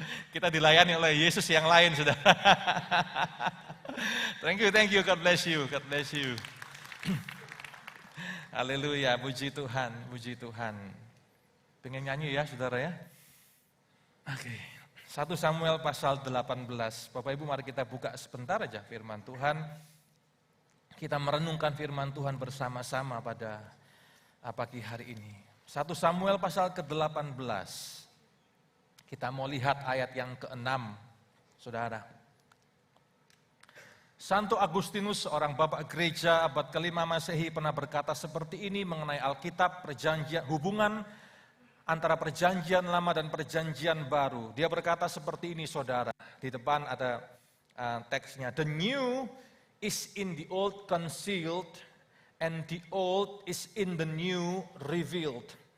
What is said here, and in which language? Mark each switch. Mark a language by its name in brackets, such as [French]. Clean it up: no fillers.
[Indonesian] Kita dilayani oleh Yesus yang lain sudah. [English] Thank you, God bless you, God bless you. [Indonesian] Haleluya, puji Tuhan, puji Tuhan. Pengen nyanyi ya saudara ya? Oke, 1 Samuel pasal 18. Bapak Ibu mari kita buka sebentar aja firman Tuhan. Kita merenungkan firman Tuhan bersama-sama pada pagi hari ini. 1 Samuel pasal ke-18. Kita mau lihat ayat yang ke-6, saudara. Santo Agustinus, seorang bapak gereja abad ke-5 Masehi pernah berkata seperti ini mengenai Alkitab, perjanjian, hubungan antara perjanjian lama dan perjanjian baru. Dia berkata seperti ini saudara, di depan ada teksnya. [English] The new is in the old concealed and the old is in the new revealed.